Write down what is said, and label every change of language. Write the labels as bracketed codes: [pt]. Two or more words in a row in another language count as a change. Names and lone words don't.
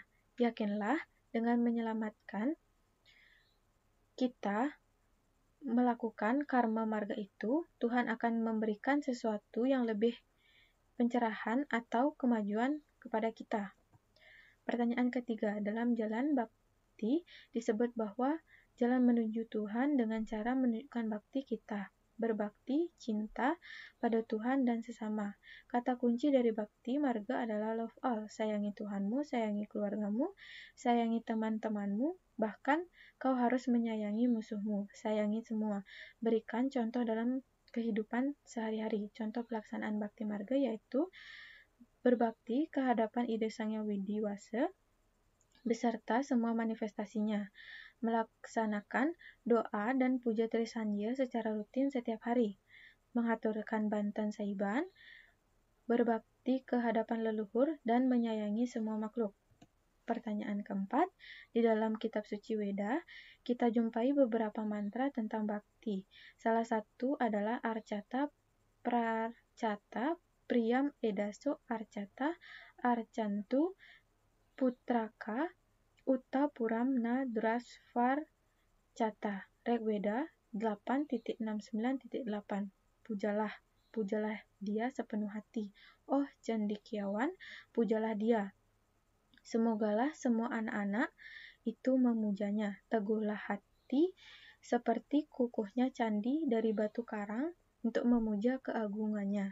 [id] Yakinlah dengan menyelamatkan kita melakukan karma marga itu, Tuhan akan memberikan sesuatu yang lebih pencerahan atau kemajuan kepada kita. Pertanyaan ketiga, dalam jalan bakti disebut bahwa jalan menuju Tuhan dengan cara menunjukkan bakti kita, berbakti, cinta pada Tuhan dan sesama. Kata kunci dari bakti marga adalah [en] love all. [id] Sayangi Tuhanmu, sayangi keluargamu, sayangi teman-temanmu, bahkan kau harus menyayangi musuhmu. Sayangi semua. Berikan contoh dalam kehidupan sehari-hari. Contoh pelaksanaan bakti marga yaitu berbakti ke hadapan ide Sang Yang Widiwasa beserta semua manifestasinya, melaksanakan doa dan puja Trisandya secara rutin setiap hari, mengaturkan bantan saiban, berbakti ke hadapan leluhur, dan menyayangi semua makhluk. Pertanyaan keempat, di dalam kitab suci Weda, kita jumpai beberapa mantra tentang bakti. [sa] Salah satu adalah Arcata, Pracata, Priyam Edaso Arcata, Arcantu, Putraka, Uta Puram na Drasvar Cata. [id] Rig Weda 8.69.8. Pujalah dia sepenuh hati. Oh cendekiawan, pujalah dia. Semogalah semua anak-anak itu memujanya. Teguhlah hati seperti kukuhnya candi dari batu karang untuk memuja keagungannya.